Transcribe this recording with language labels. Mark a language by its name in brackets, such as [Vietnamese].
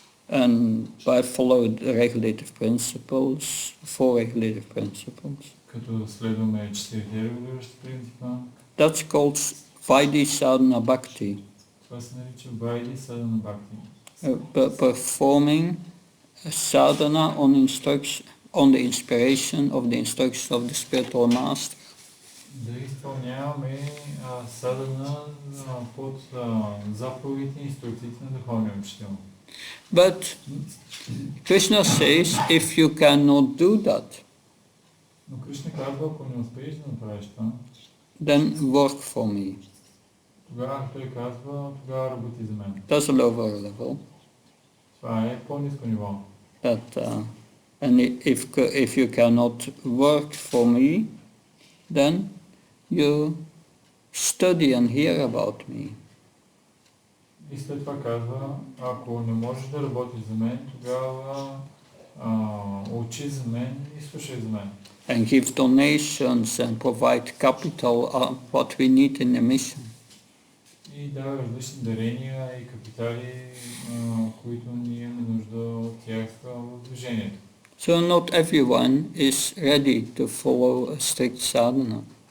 [English] And by following regulative principles, four regulative principles. [Bulgarian] Като следваме 4 регулиращи принципа. [English] That's called Vaidhi Sadhana Bhakti. [Bulgarian] Това се нарича Vaidhi Sadhana Bhakti. [English] Performing sadhana on the inspiration of the instruction of the spiritual master. [Bulgarian] Да изпълняваме садхана под заповедите и инструкциите на духовния учител. [English] But Krishna says, if you cannot do that, [Bulgarian] Но Кришна казва, ако не успееш да направиш това, [English] then work for me. [Bulgarian] Тогава той казва, тогава работи за мен. [English] That's a lower level. [Bulgarian] Това е по-ниско ниво. [English] And if you cannot work for me, then you study and hear about me. [Bulgarian] И след това казва, ако не можеш да работиш за мен, тогава учи за мен и слушай за мен. [English] And give donations and provide capital, what we need in the mission. [Bulgarian] И дава различни дарения и капитали, които ние имаме нужда от тях в движението. [English] So not everyone is ready to follow a strict sadhana.